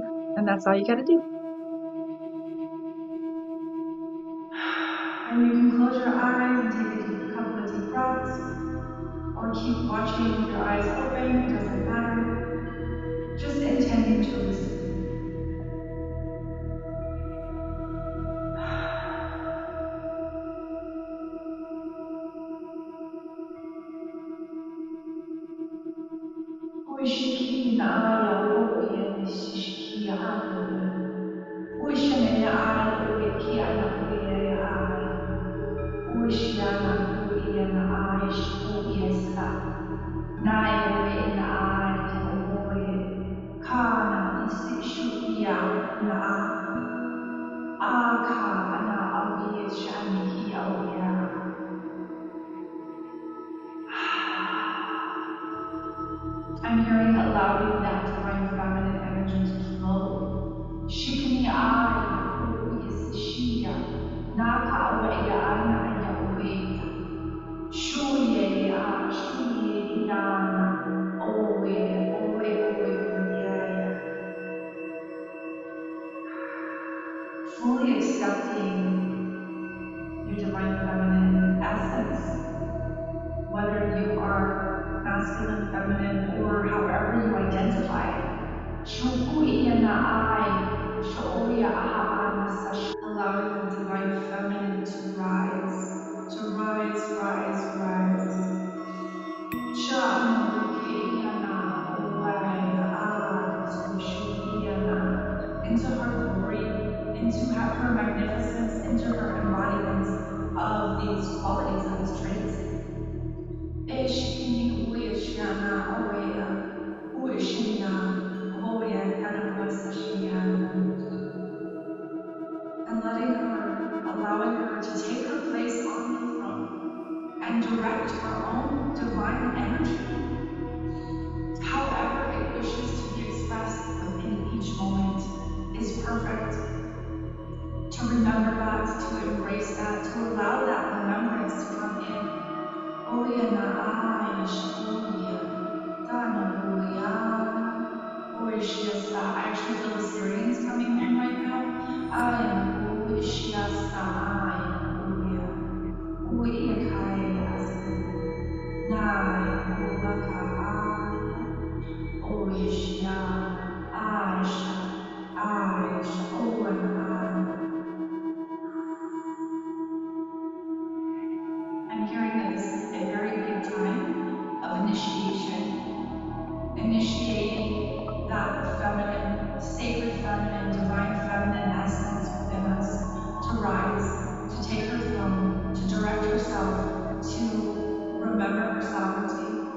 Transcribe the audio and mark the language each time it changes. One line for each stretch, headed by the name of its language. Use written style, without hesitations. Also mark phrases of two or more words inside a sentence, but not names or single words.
English: And that's all you got to do. And you can close your eyes and take a couple of deep breaths or keep watching with your eyes open. It doesn't matter. Just intending to receive. Uishiki na aya o yen shishiki aya. Uishene ai o ki ana o ye ai. Uishiana ku iana ai shu iesa. Nai oe ina ai ka oe. Kana isi shu ia na a. A ka ana au i shani hi au ia. I'm hearing allowing that divine feminine energy to flow. Shikini aya o isi shia. Naka awa ia ana aya oe. Shuye a shuye iana oe oe oe oe. Fully accepting your divine feminine essence, whether you are masculine, feminine, or however you identify. Shuku iana ai shoya aha anasa. Allowing the divine feminine to rise, rise, rise. Sha'ana uke iana oe akaskushu iana into her glory, into her magnificence, into her embodiments of these qualities, of these traits. Eshikini ueshiana oea ueshina hoya kana uasashiana. And letting her, allowing her to take her place on the throne and direct her own divine energy however it wishes to be expressed within each moment is perfect. To remember that, to embrace that, to allow that remembrance to come in. Oya na ai shaoya, dana oya, oishiasa. I actually feel the Syrians coming in right now. Ayana oishiasa ayana oya, oya kaya asu, naya oaka aya. Oh Yeshiana, Aisha, Aisha, oh and I. I'm hearing that this is a very big time of initiation, initiating that feminine, sacred feminine, divine feminine essence within us to rise, to take her throne, to direct herself, to remember her sovereignty,